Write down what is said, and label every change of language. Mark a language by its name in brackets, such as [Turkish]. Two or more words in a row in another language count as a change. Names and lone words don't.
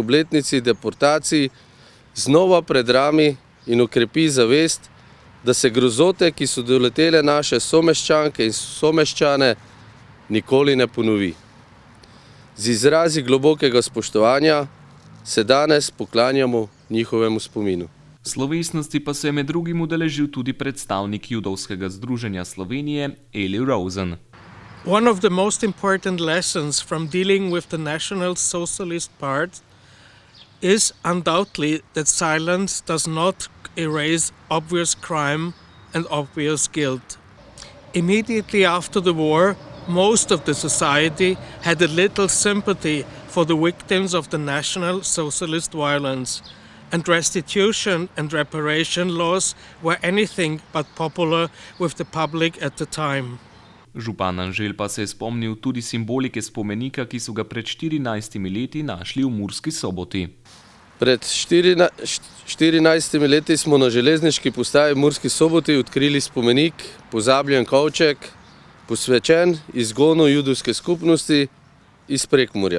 [Slovenian] obletnici deportaciji znova predrami in okrepi zavest, da se grozote, ki so doletele naše someščanke in someščane, nikoli ne ponovi. Z izrazi globokega spoštovanja se danes poklanjamo njihovemu spominu. Slovesnosti pa se je med drugim udeležil tudi predstavnik Judovskega združenja Slovenije Eli Rosen. [English] One of the most important lessons from dealing with the National Socialist part is undoubtedly that silence does not erase obvious crime and obvious guilt. Immediately after the war, most of the society had a little sympathy for the victims of the National Socialist violence, and restitution and reparation laws were anything but popular with the public at the time. [Slovenian] Župan Anželj pa se je spomnil tudi simbolike spomenika, ki so ga pred 14 leti našli v Murski Soboti. Pred 14 leti smo na železniški postaji v Murski Soboti odkrili spomenik Pozabljen kovček, posvečen izgonu judovske skupnosti iz Prekmurja.